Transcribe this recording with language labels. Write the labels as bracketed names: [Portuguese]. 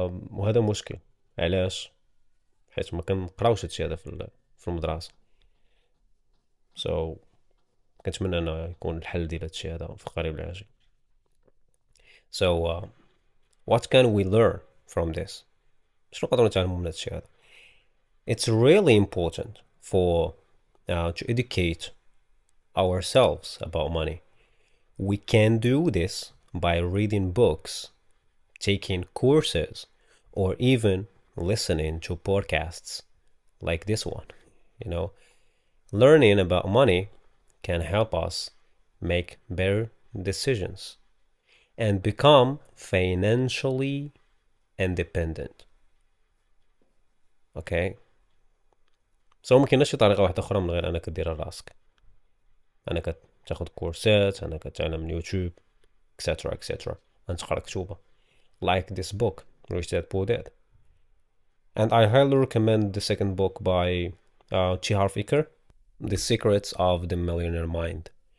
[Arabic] وهذا مشكل. علاش؟ حيت ما كنقراوش هادشي هذا في المدرسة. كنتمنى انه يكون الحل ديال هادشي هذا في قريب العاجل. [English] What can we learn from this؟ [Arabic] شنو نقدروا نتعلموا من هادشي هذا؟ [English] It's really important to educate ourselves about money. We can do this by reading books, taking courses, or even listening to podcasts like this one. You know, learning about money can help us make better decisions and become financially independent. Okay? [Arabic] ما كايناش شي طريقه واحده اخرى من غير انك دير راسك، انك تاخذ كورسات، انك تعلم من يوتيوب etc انت تقرا كتوبه [English] like this book Rich Dad Poor Dad. And I highly recommend the second book by T. Harv Eker, The Secrets of the Millionaire Mind.